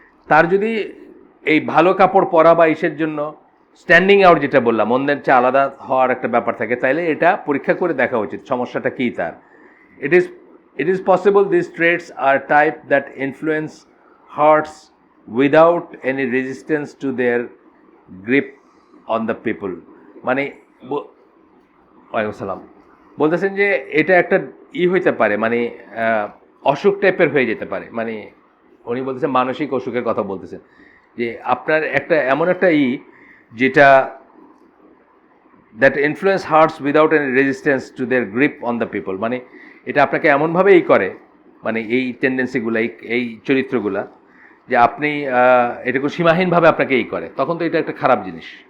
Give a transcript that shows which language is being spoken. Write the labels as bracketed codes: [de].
[bn] তার যদি এই ভালো কাপড় পরা বা ইসের জন্য স্ট্যান্ডিং আউট, যেটা বললাম অন্যের চেয়ে আলাদা হওয়ার একটা ব্যাপার থাকে, তাইলে এটা পরীক্ষা করে দেখা উচিত সমস্যাটা কী তার। [en] It is possible these traits are type that influence hearts without any resistance to their grip on the people. [bn] মানে ওয়ালাইকুম সালাম। বলতেছেন যে এটা একটা হইতে পারে, মানে অসুখ টাইপের হয়ে যেতে পারে, মানে উনি বলতেছেন মানসিক অসুখের কথা বলতেছেন, যে আপনার একটা এমন একটা যেটা [en] that influence hearts without any resistance to their grip on the people, [bn] মানে এটা আপনাকে এমনভাবে করে, মানে এই টেন্ডেন্সিগুলো, এই চরিত্রগুলা, যে আপনি এটা কোনো সীমাহীনভাবে আপনাকে করে, তখন তো এটা একটা খারাপ জিনিস।